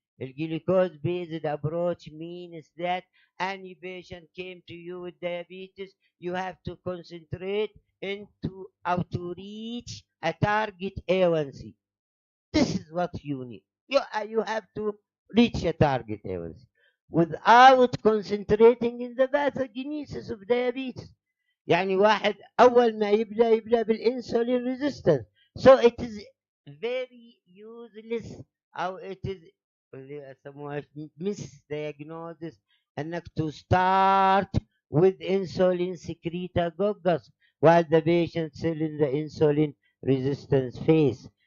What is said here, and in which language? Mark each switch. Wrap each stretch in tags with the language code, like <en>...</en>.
<en>The glucose-based approach means that any patient came to you with diabetes, you have to concentrate into how to reach a target A1C. This is what you need. You have to reach a target A1C without concentrating in the pathogenesis of diabetes.</en> <ar>يعني واحد أول ما يبدأ بالإنسولين resistance.</ar> <en>So it is very useless أو it is</en> <ar>اللي يسموها</ar> <en>misdiagnosis انك to start with insulin secretagogus while the patient still in the insulin resistance phase.</en>